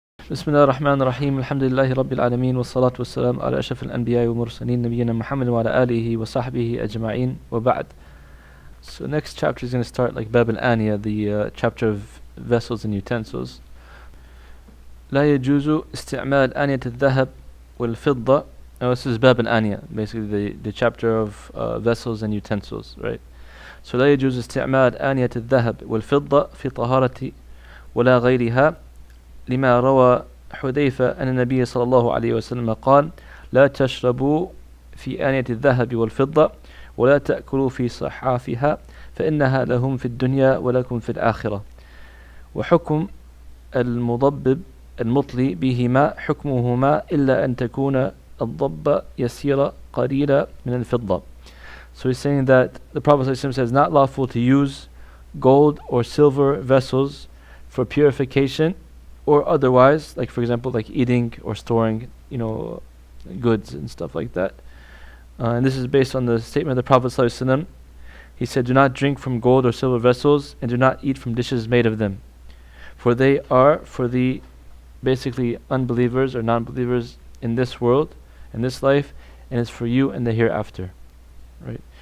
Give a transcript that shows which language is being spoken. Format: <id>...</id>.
<ar>بسم الله الرحمن الرحيم الحمد لله رب العالمين والصلاة والسلام على أشرف الأنبياء والمرسلين نبينا محمد وعلى آله وصحبه أجمعين وبعد.</ar> <en>So next chapter is going to start like Bab al-Aniya, the chapter of vessels and utensils.</en> <ar>لا يجوز استعمال آنية الذهب والفضة.</ar> <en>Now this is Bab al-Aniya, basically the chapter of vessels and utensils, right?</en> <ar>So لا يجوز استعمال آنية الذهب والفضة في طهارة ولا غيرها لما روى حذيفة أن النبي صلى الله عليه وسلم قال لا تشربوا في آنية الذهب والفضة ولا تأكلوا في صحافها فإنها لهم في الدنيا ولكم في الآخرة. وحكم المضبب المطلي بهما حكمهما إلا أن تكون الضبة يسيرة قليلة من الفضة.</ar> <en>So he's saying that the Prophet ﷺ says not lawful to use gold or silver vessels for purification or otherwise, like for example like eating or storing goods and stuff like that. And this is based on the statement of the Prophet ﷺ. He said, do not drink from gold or silver vessels and do not eat from dishes made of them, for they are for the basically unbelievers or non-believers in this world, in this life, and it's for you in the hereafter, right?</en>